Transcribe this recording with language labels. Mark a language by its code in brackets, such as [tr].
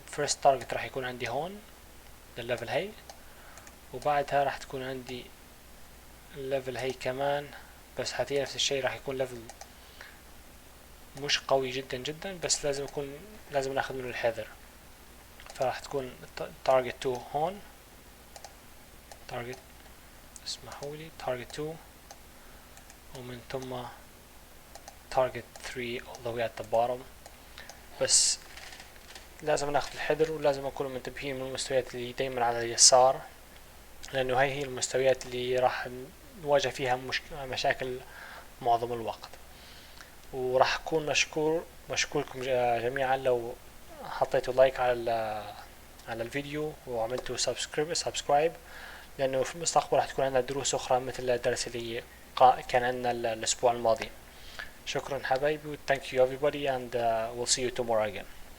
[en] first target [ar] راح يكون عندي هون للليفل هي، وبعدها راح تكون عندي الليفل هي كمان، بس هذه نفس الشيء راح يكون ليفل مش قوي جدا جدا، بس لازم ناخذ منه الحذر. فراح تكون target 2 هون، target اسمحوا لي target 2، ومن ثم target 3 [en] all the way at the bottom. [ar] بس لازم ناخذ الحذر ولازم نكون منتبهين من المستويات اللي دايما على اليسار، لأنه هي المستويات اللي راح نواجه فيها مشاكل معظم الوقت. وراح أكون مشكوركم جميعا لو حطيتوا لايك على الفيديو وعملتوا سبسكرايب، لأنه في المستقبل راح تكون عندنا دروس أخرى مثل الدرس اللي كان عندنا الأسبوع الماضي. شكرا حبايبي، [en] thank you everybody and we'll see you tomorrow again.